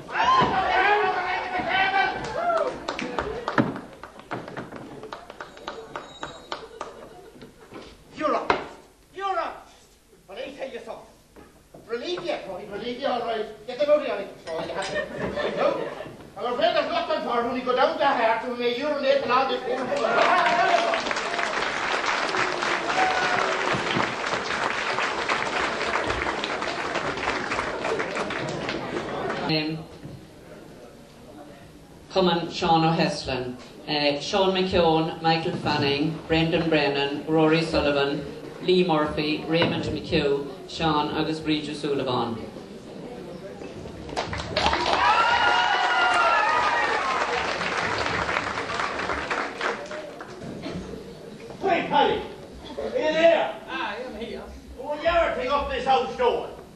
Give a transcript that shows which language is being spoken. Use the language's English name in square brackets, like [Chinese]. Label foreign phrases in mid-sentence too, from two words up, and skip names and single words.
[English] Get out the table. You're up. But I tell you something. Relieve you, Tony. Relieve you, all right. Get them out of here. Oh, you have to. No. I'm afraid there's nothing for it when you go down to heart and may urinate and all this. Cumann Sean O'Heslin, Sean McKeown, Michael Fanning, Brendan Brennan, Rory Sullivan, Lee Murphy, Raymond McHugh, Sean agus Bríd O'Sullivan. Wait, Paddy! Are you there? Aye, I'm here. Oh, you ever take up this house door?